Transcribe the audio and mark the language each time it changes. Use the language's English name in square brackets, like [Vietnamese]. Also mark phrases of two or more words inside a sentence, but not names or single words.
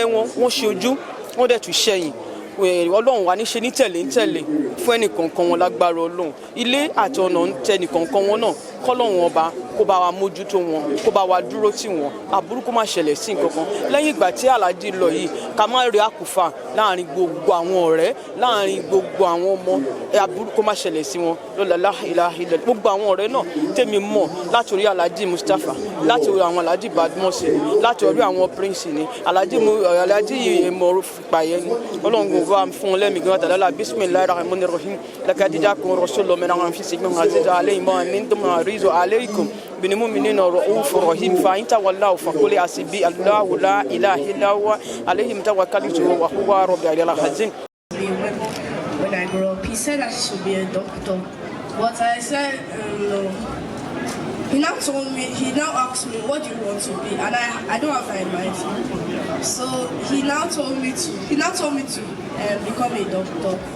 [Yoruba] wọn wọ́n ṣe ojú wọ́n dẹ̀ tún ṣẹ̀yìn ọlọ́run wa ní ṣe ní tẹ̀lé fún ẹnì kankan wọn lágbára ọlọ́run ilé àti ọ̀nà ń tẹ ẹnì kankan wọn náà kọ́lọ́run ọba kó bá wa mójútó wọn kó bá wa dúró tì wọn aburú kó má ṣẹlẹ̀ sí nǹkankan lẹ́yìn ìgbà tí Alhaji lọ yìí ká má rí àkùfà láàrin gbogbo àwọn ọ̀rẹ́ láàrin gbogbo àwọn ọmọ aburú kó má ṣẹlẹ̀ sí wọn lọ́la ilaha gbogbo àwọn ọ̀rẹ́ náà tèmi mọ̀ láti orí Alhaji Mustapha láti orí àwọn Alhaji Badmus láti orí àwọn Prince ni Alhaji mọ̀rọ̀ fìpàyẹ ni ọlọ́run bá fún lẹ́mìí gan tàdálà [Arabic] بسم الله الرحمن الرحيم لقد جاءكم رسول الله من أنفسكم عزيز عليه ما عنتم حريص عليكم بالمؤمنين رؤوف رحيم فإن تولوا فقل حسبي الله لا إله إلا هو عليه توكلت وهو رب العالمين. [English] When I grew up, he said I should be a doctor, but I said no. He now asked me, what do you want to be? And I don't have my mind. So he now told me to become a doctor.